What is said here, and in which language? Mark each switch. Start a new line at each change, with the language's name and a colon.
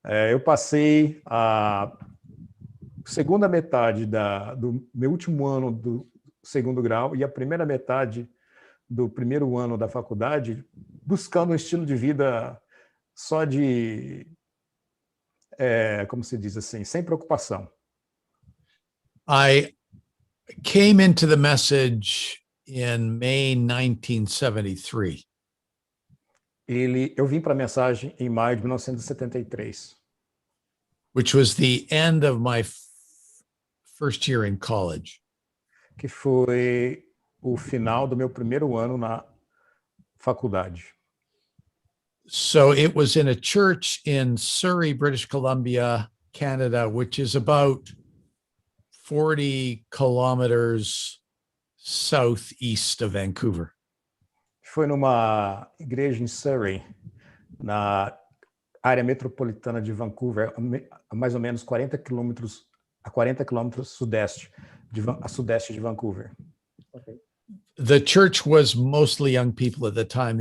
Portuguese: Eu passei a segunda metade do meu último ano do segundo grau e a primeira metade do primeiro ano da faculdade buscando um estilo de vida só de, como se diz assim, sem preocupação.
English: I came into the message in May 1973.
Portuguese: Eu vim para a mensagem em maio de 1973.
English: Which was the end of my first year in college.
Portuguese: Que foi o final do meu primeiro ano na faculdade.
English: So it was in a church in Surrey, British Columbia, Canada, which is about 40 kilometers southeast of Vancouver.
Portuguese: Foi numa igreja em Surrey, na área metropolitana de Vancouver, a mais ou menos 40 quilômetros sudeste a sudeste de Vancouver.
English: Ok. The church was mostly young people at the time.